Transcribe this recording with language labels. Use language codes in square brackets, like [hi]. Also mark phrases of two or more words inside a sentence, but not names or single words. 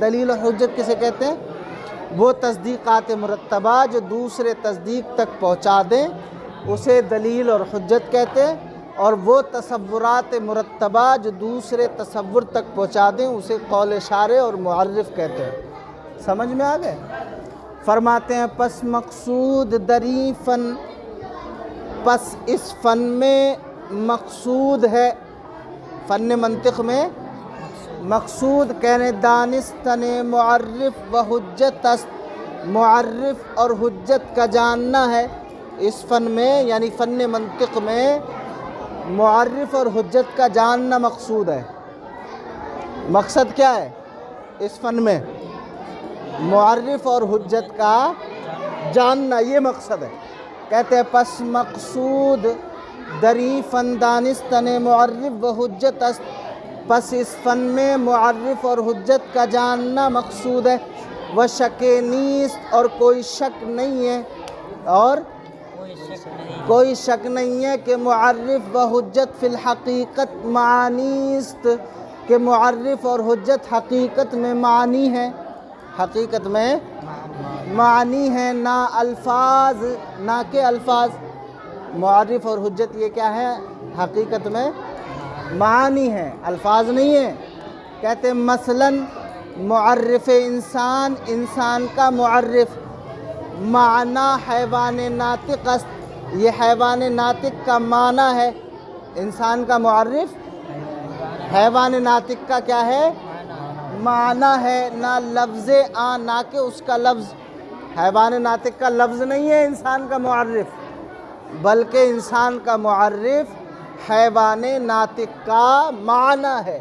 [ur] دلیل اور حجت کسے کہتے ہیں؟ وہ تصدیقات مرتبہ جو دوسرے تصدیق تک پہنچا دیں اسے دلیل اور حجت کہتے ہیں، اور وہ تصورات مرتبہ جو دوسرے تصور تک پہنچا دیں اسے قول شارع اور معرف کہتے ہیں. سمجھ میں آ گئے؟ فرماتے ہیں [fa] پس مقصود دری فن، [ur] پس اس فن میں مقصود ہے، فن منطق میں مقصود کہنے [fa] دانستن معرف و حجت است، [ur] معرف اور حجت کا جاننا ہے. اس فن میں یعنی فن منطق میں معرف اور حجت کا جاننا مقصود ہے. مقصد کیا ہے اس فن میں؟ معرف اور حجت کا جاننا، یہ مقصد ہے. کہتے ہیں [fa] پس مقصود دری فن دانستن معرف و حجت است، [ur] پس اس فن میں معرف اور حجت کا جاننا مقصود ہے. [fa] وہ شک نیست، [ur] اور کوئی شک نہیں ہے، اور کوئی شک نہیں ہے کہ [fa] معرف و حجت فی الحقیقت معانیست، [ur] کہ معرف اور حجت حقیقت میں معنی ہے، حقیقت میں معنی ہے، نہ الفاظ، نہ کہ الفاظ. معرف اور حجت یہ کیا ہے؟ حقیقت میں معانی ہے، الفاظ نہیں ہے. کہتے ہیں [fa] مثلا معرف انسان، [ur] انسان کا معرف، [fa] معنی حیوان ناطق است، [ur] یہ حیوان ناطق کا معنی ہے. انسان کا معرف حیوان ناطق کا کیا ہے؟ معنی ہے، [fa] نہ لفظ آن، [ur] نہ کہ اس کا لفظ. حیوان ناطق کا لفظ نہیں ہے انسان کا معرف، بلکہ انسان کا معرف حیوان ناطق کا معنی ہے.